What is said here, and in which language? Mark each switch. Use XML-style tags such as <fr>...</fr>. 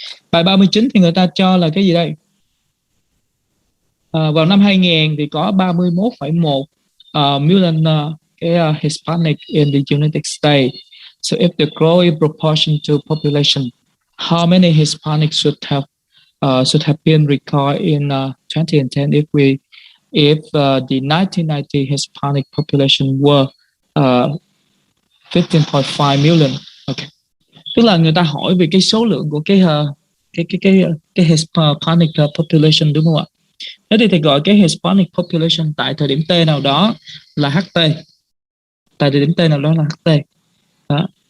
<vi>Bài 39 thì người ta cho là cái gì đây? Vào năm 2000 thì có</vi> <en>31,1 million Hispanic in the United States. So if the growing proportion to population, how many Hispanics should have been recorded in 2010 if the 1990 Hispanic population were 15.5 million. Okay.</en> <vi>Tức là người ta hỏi về cái số lượng của cái Hispanic population, đúng không ạ? Thế thì thầy gọi cái Hispanic population tại thời điểm T nào đó là HT. Tại thời điểm T nào đó là HT. Đó.</vi>